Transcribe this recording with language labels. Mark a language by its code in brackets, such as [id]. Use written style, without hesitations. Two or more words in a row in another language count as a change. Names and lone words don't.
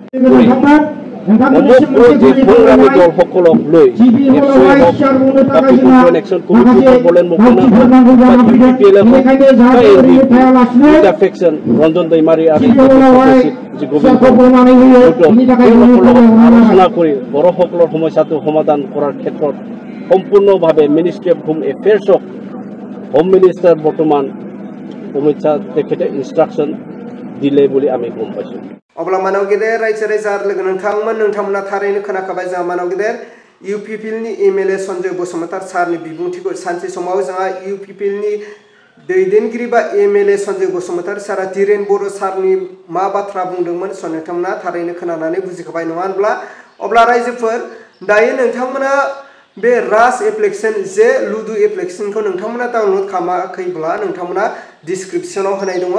[as] Ranjan Daimari আলোচনা কৰি বড়োসকলৰ সমস্যাটো সমাধান কৰাৰ ক্ষেত্ৰত সম্পূৰ্ণভাৱে [en] ministry of home affairs home minister [as] বৰ্তমান অমিত শ্বাহ তেখেতে ইনষ্ট্ৰাকশ্যন দিলে বুলি আমি গম পাইছো [brx] अब्ला मानव गेदेर रायजो राजा लोगो नोंथांमोना थारैनो खोनाखाबाय जोंहा मानव गेदेर इउपिपिएलनि एमएलए सन्जय बसुमतारी सारनि बिबुंथिखौ सानसे समाव जोंहा इउपिपिएलनि दैदेनगिरि बा एमएलए सन्जय बसुमतारी सारा धीरेन बर' सारनि मा बाथ्रा बुंदोंमोन नोंथांमोना थारैनो खोनानानै बुजिखाबाय नङा होनब्ला अब्ला रायजोफोर दायो नोंथांमोना बे राज एप्लिकेशन जे लुदु एप्लिकेशनखौ नोंथांमोना डाउनलोड खालामाखैब्ला नोंथांमोना डिस्क्रिप्शनाव होनाय दङ